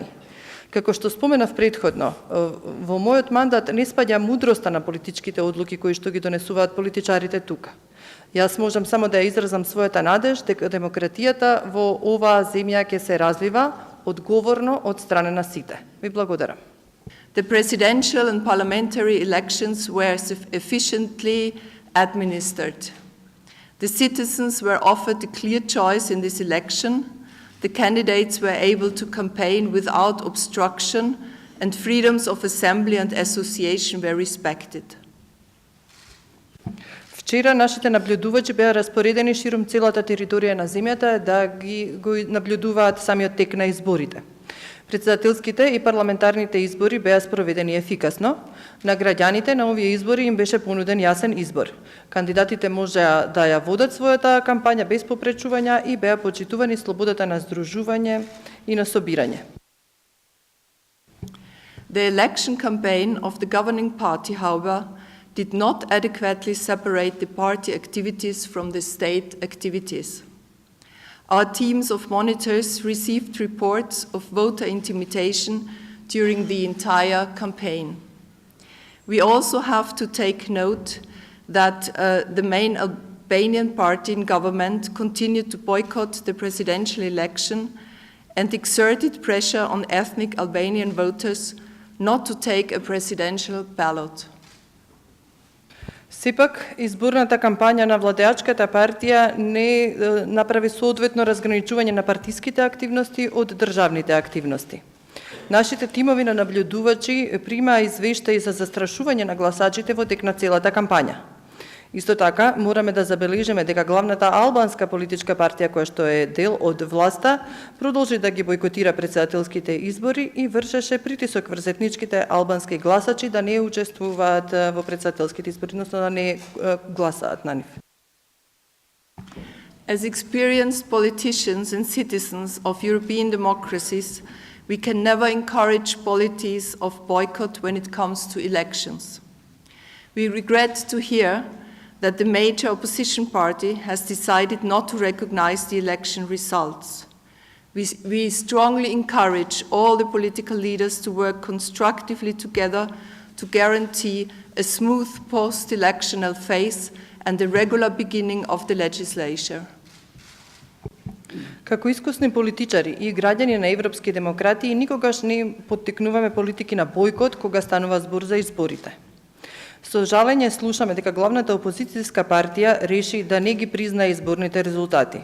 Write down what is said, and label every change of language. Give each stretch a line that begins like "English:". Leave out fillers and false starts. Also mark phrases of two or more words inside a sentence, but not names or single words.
Macedonian: Како што споменав претходно, во мојот мандат не спаѓа мудроста на политичките одлуки кои што ги донесуваат политичарите тука. Јас можам само да ја изразам својата надеж дека демократијата во оваа земја ќе се развива одговорно од страна на сите. Ви благодарам.
English: The presidential and parliamentary elections were efficiently administered. The citizens were offered a clear choice in this election. The candidates were able to campaign without obstruction, and freedoms of assembly and association were respected.
Macedonian: Вчера нашите наблюдувачи беа распоредени широм целата територија на земјата да го наблюдуваат самиот тек на изборите. Председателските и парламентарните избори беа спроведени ефикасно. На граѓаните на овие избори им беше понуден јасен избор. Кандидатите можеа да ја водат својата кампања без попречувања и беа почитувани слободата на здружување и на собирање.
English: The election campaign of the governing party, however, did not adequately separate the party activities from the state activities. Our teams of monitors received reports of voter intimidation during the entire campaign. We also have to take note that the main Albanian party in government continued to boycott the presidential election and exerted pressure on ethnic Albanian voters not to take a presidential ballot.
Macedonian: Сепак, изборната кампања на владеачката партија не направи соодветно разграничување на партиските активности од државните активности. Нашите тимови на наблюдувачи примаа извештаи за застрашување на гласачите во тек на целата кампања. Исто така, мораме да забележиме дека главната албанска политичка партија која што е дел од власта продолжи да ги бойкотира председателските избори и вршеше притисок врз етничките албански гласачи да не учествуваат во председателските избори, односно да не гласаат на нив.
English: As experienced politicians and citizens of European democracies, we can never encourage policies of boycott when it comes to elections. We regret to hear that the major opposition party has decided not to recognize the election results. We strongly encourage all the political leaders to work constructively together to guarantee a smooth post-electional phase and the regular beginning of the legislature.
Macedonian: Како искусни политичари и граѓани на европски демократии, никогаш не поттикнуваме политики на бојкот кога станува збор за изборите. Со жалење слушаме дека главната опозицијска партија реши да не ги призна изборните резултати.